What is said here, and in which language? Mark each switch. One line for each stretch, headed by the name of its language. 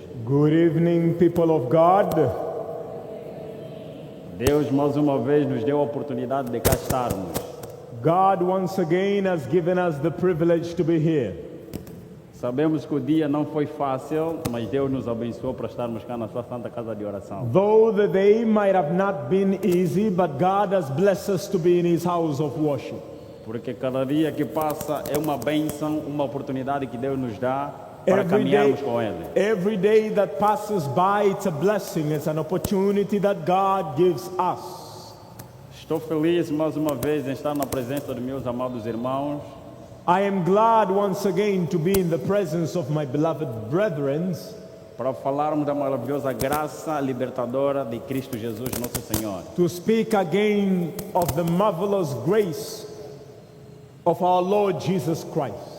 English: Good evening, people of God.
Portuguese: Deus mais uma vez nos deu a oportunidade de cá estarmos.
English: God once again has given us the privilege to be here.
Portuguese: Sabemos que o dia não foi fácil, mas Deus nos abençoou para estarmos cá na sua santa casa de oração.
English: Though the day might have not been easy, but God has blessed us to be in His house of worship.
Portuguese: Porque cada dia que passa é uma bênção, uma oportunidade que Deus nos dá para caminharmos com Ele.
English: Every day that passes by, it's a blessing. It's an opportunity that God gives us.
Portuguese: Estou feliz mais uma vez em estar na presença dos meus amados irmãos.
English: I am glad once again to be in the presence of my beloved brethren,
Portuguese: para falarmos da maravilhosa graça libertadora de Cristo Jesus, nosso Senhor.
English: to speak again of the marvelous grace of our Lord Jesus Christ.